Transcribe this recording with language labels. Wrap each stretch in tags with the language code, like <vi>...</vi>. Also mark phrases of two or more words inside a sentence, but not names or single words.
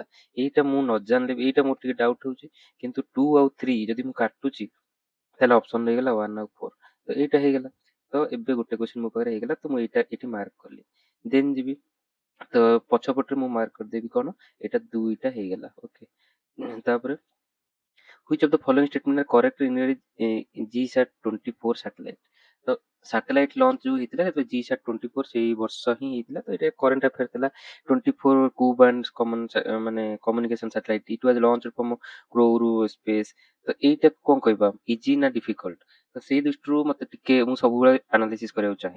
<or>ଏଇଟା ମୁଁ ନ ଜାଣିଲେ ବି ଏଇଟା ମୋର ଟିକେ ଡାଉଟ୍ ହଉଛି କିନ୍ତୁ 2 ଆଉ 3 ଯଦି ମୁଁ କାଟୁଛି ତାହେଲେ ଅପସନ ରହିଗଲା 1 ଆଉ 4। ତ ଏଇଟା ହେଇଗଲା। ତ ଏବେ ଗୋଟେ କ୍ୱେଶ୍ଚନ ମୋ ପାଖରେ ହେଇଗଲା ତ ମୁଁ ଏଇଟା ଏଠି ମାର୍କ କଲି। ଦେନ୍ ଯିବି ତ ପଛପଟରେ ମୁଁ ମାର୍କ କରିଦେବି କଣ ଏଇଟା 2ଟା ହେଇଗଲା।</or> <en>ଓକେ ତାପରେ which of the following statement are correct in GSAT-24 satellite?</en> <or>ତ ସାଟେଲାଇଟ ଲଞ୍ଚ ଯୋଉ ହେଇଥିଲା ସେତେବେଳେ GSAT-24 ସେଇ ବର୍ଷ ହିଁ ହେଇଥିଲା ତ ଏଇଟା</or> <en>current affair</en> <or>ଥିଲା।</or> <en>24 coup band ମାନେ communication satellite it was launch from Kourou space.</en> <or>ତ ଏଇଟା କଣ କହିବା ଇଜି ନା ଡିଫିକଲ୍ଟ? ତ ସେଇ ଦୃଷ୍ଟିରୁ ମତେ ଟିକେ ମୁଁ ସବୁବେଳେ ଆନାଲିସିସ୍ କରିବାକୁ ଚାହେଁ।</or>